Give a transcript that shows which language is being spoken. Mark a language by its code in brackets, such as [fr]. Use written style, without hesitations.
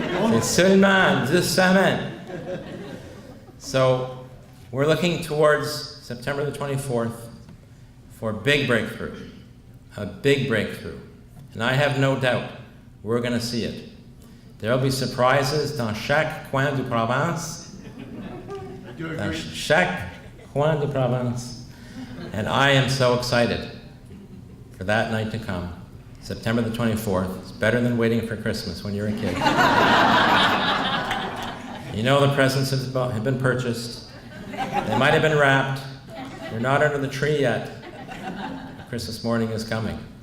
[fr] C'est seulement 2 semaines. [en] So we're looking towards September the 24th for a big breakthrough. A big breakthrough. And I have no doubt we're going to see it. There will be surprises [fr] dans chaque coin du province. Dans chaque coin du province. [en] And I am so excited for that night to come. September the 24th. It's better than waiting for Christmas when you're a kid. You know the presents have been purchased. They might have been wrapped. They're not under the tree yet. Christmas morning is coming.